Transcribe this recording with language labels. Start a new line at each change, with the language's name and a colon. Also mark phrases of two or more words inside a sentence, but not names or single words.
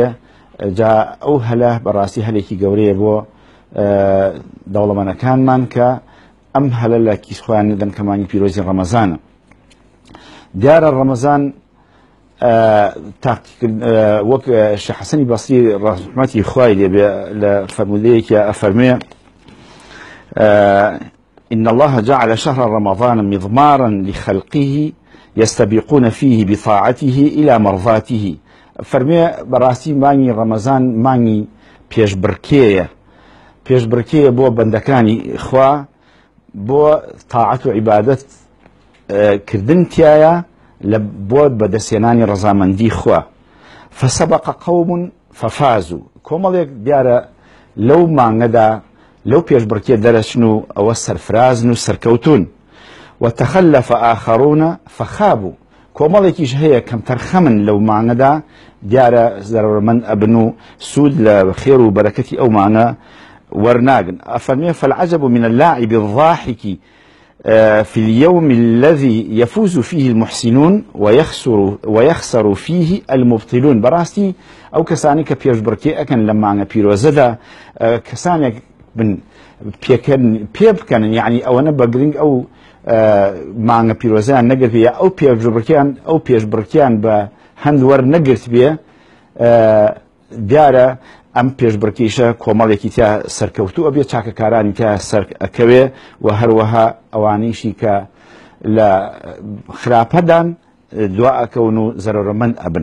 Central Kurdish: جا ئەو هەلە بەڕاستی هەلێکی گەورەیە بۆ دەوڵەمەندەکانمان کە ئەم هەلە لە کیس خۆیان ندەن کە مانگی پیرۆزی ڕەمەزانە. دیارە ڕەمەزان وەک شێخ حەسەنی بەسری ڕەحمەتی خوای لێبێ لە فەرمودەیەکی ئەفەرمێ:
Arabic: إن الله جعل شهر رمضان مضمارا لخلقه يستبقون فيه بطاعته إلى مرضاته.
Central Kurdish: فەرمێ بەڕاستی مانگی ڕەمەزان مانگی پێشبڕکێیە بۆ بەندەکانی خوا، بۆ تاعەت و عیبادەت کردن تایە بۆ بەدەستێنانی ڕەزامەندی خوا.
Arabic: فسبق قوم ففازوا.
Central Kurdish: کۆمەڵێک دیارە لەو مانگەدا لەو پێشبڕکێ دەرەچن و ئەوە سەرفرازن و سەرکەوتون.
Arabic: وتخلف آخرون فخابوا.
Central Kurdish: کۆمەڵێکیش هەیە کەم تەرخەمن لەو مانگەدا، دیارە زەرورمەند ئەبن و سوود لە خێر و بەرەکەتی ئەو مانگە وەرناگن. ئەفەرمێ:
Arabic: فالعجب من اللاعب الضاحك في اليوم الذي يفوز فيه المحسنون ويخسر فيه المبطلون.
Central Kurdish: بەڕاستی ئەو کەسانی کە پێشبڕکێ ئەکەن لە مانگە پیرۆزەدا، کەسانێک بن پێ بکەنن، یعنی ئەوەنە بە گرنگ ئەو مانگە پیرۆزیان نەگرت بێ، ئەو پێشبڕکیان بە هەند وەرنەگرت بێ، دیارە ئەم پێشبڕکیشە کۆمەڵێکی تا سەرکەوتوو ئەبێ، چاکەکارانی تا سەر ئەکەوێ، و هەروەها ئەوانەیشی کە لە خراپەدان دوا ئەکەون و زەرورمەند ئەبن.